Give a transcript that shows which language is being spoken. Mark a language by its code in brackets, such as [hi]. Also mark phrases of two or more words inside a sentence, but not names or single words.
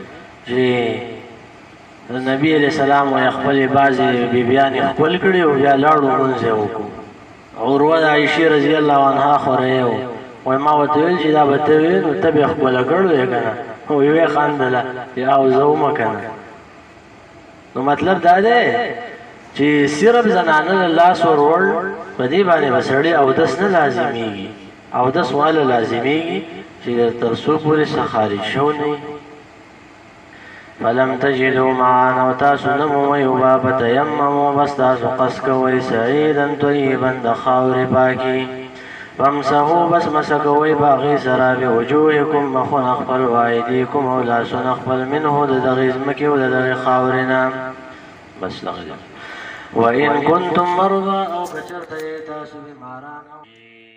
[ps] چې نبي علیه السلام وایي خپلې بعضې بیبیانې ښکل کړي او بیا لاړو لمونځ یې وکړو عروه د عایشې [ar] رضی الله عنها [ps] خوری و وایي ما ورته ویل چې دا به ته وې نو ته بې ښکله کړو یې که نه ویې خندله او زه ومه که نه نو مطلب دا دی چې صرف زنانه له لاس ورول په دې باندې به سړی اودس نه لازمیږي اودس واله لازمیږي چې تر څو پورې څه خارج شو نه [ar] فلم تجدوا معا [ps] او تاسو نه مومئ اوبه فتیمموا بس تاسو قصد کوئ [ar] سعیدا طیبا [ps] د خاورې پاکي فامسحوا بس مسه کوئ په هغې سره بوجوهکم مخونه خپل وایدیکم او لاسونه خپل منه د دغې ځمکې او د دغې خاورې نه بس دغه [ar] وإن كنتم مرضى [ps] او کچرته تاسو بیماران